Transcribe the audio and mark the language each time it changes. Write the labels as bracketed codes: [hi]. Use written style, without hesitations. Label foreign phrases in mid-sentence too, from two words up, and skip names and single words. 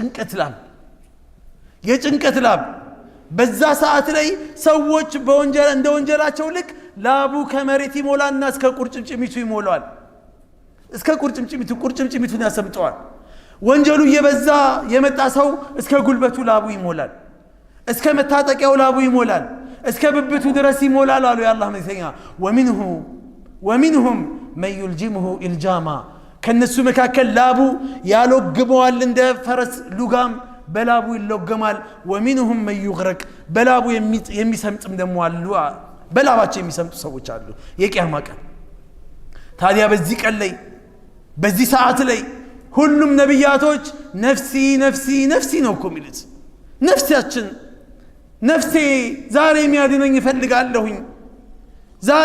[am] የጭንቀት ላብ በዛ ሰዓት ላይ ሰዎች በወንጀል እንደ ወንጀላቸው ልክ ላቡ ከመሬት ይሞላና እስከ ቁርጭምጭሚቱ ይሞላል እስከ ቁርጭምጭሚቱን ያሰምጠዋል ወንጀሉ እየበዛ የመጣ ሰው እስከ ጉልበቱ ላቡ ይሞላል እስከ መታጠቂያው ላቡ ይሞላል እስከ ብብቱ ድረስ ይሞላል አሉ የአላህ መልእክተኛ [ar] ومنهم من يلجمه الجاما [am] ከነሱ መካከል ላቡ ያሎግመዋል እንደ ፈረስ ሉጋም በላቡ ይሎገማል [ar] ومنهم من يغرق [am] በላቡ የሚሰምጥም ደሞ አሉ በላባቸው የሚሰምጡ ሰዎች አሉ የቂያማ ቀን ታዲያ በዚህ ቀን ላይ በዚህ ሰዓት ላይ ሁሉም ነብያቶች [ar] نفسي نفسي نفسي [am] ነው እኮ የሚሉት ነፍሳችን ነፍሴ ዛሬ የሚያድነኝ ይፈልጋለሁኝ ዛሬ